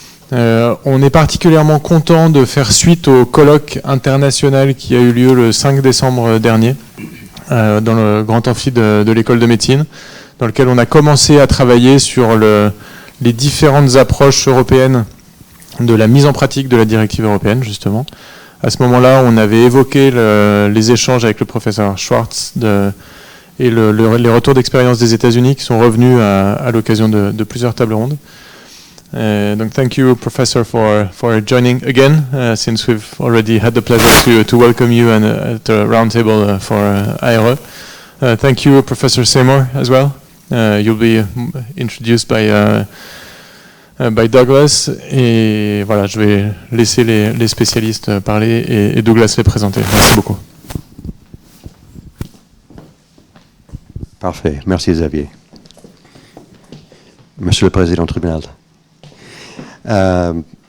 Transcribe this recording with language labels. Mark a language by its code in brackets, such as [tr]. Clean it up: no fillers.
[fr] On est particulièrement content de faire suite au colloque international qui a eu lieu le 5 décembre dernier dans le grand amphi de l'école de médecine, dans lequel on a commencé à travailler sur les différentes approches européennes de la mise en pratique de la directive européenne, justement. À ce moment-là, on avait évoqué les échanges avec le professeur Schwartz et les retours d'expérience des États-Unis qui sont revenus à l'occasion de plusieurs tables rondes. Donc, [en] thank you, Professor, for joining again, since we've already had the pleasure to welcome you at the roundtable for ARE. Thank you, Professor Seymour, as well. You'll be introduced by Douglas. [fr] Et voilà, je vais laisser les spécialistes parler et Douglas les présenter. Merci beaucoup. Parfait. Merci, Xavier. Monsieur le Président du tribunal.